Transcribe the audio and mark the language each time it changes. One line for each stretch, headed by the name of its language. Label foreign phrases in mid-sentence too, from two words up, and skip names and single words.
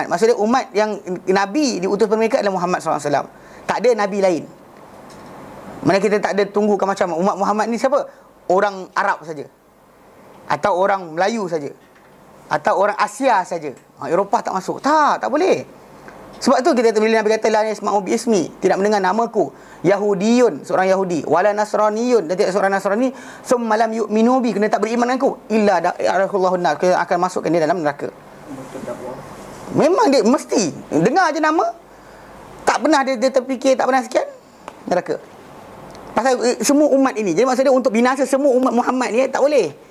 Malay: Maksudnya umat yang Nabi diutus pada mereka adalah Muhammad SAW. Tak ada Nabi lain. Mana kita tak ada tunggukan macam umat Muhammad ni siapa? Orang Arab saja, atau orang Melayu saja, atau orang Asia saja. Eropah tak masuk. Tak boleh. Sebab tu kita bila Nabi kata
Arabic: لا يسمع باسمي,
Malay: tidak mendengar namaku, Yahudiyun, seorang Yahudi,
Arabic: ولا نصراني,
Malay: dan tidak seorang Nasrani,
Arabic: ثم لم يؤمن بي,
Malay: kena tak beriman denganku,
Arabic: إلا دعركه الله نار,
Malay: kena akan masukkan dia dalam neraka. Memang dia mesti dengar je nama, tak pernah dia terfikir, tak pernah sekian, neraka. Pasal semua umat ini. Jadi maksudnya untuk binasa semua umat Muhammad ni tak boleh.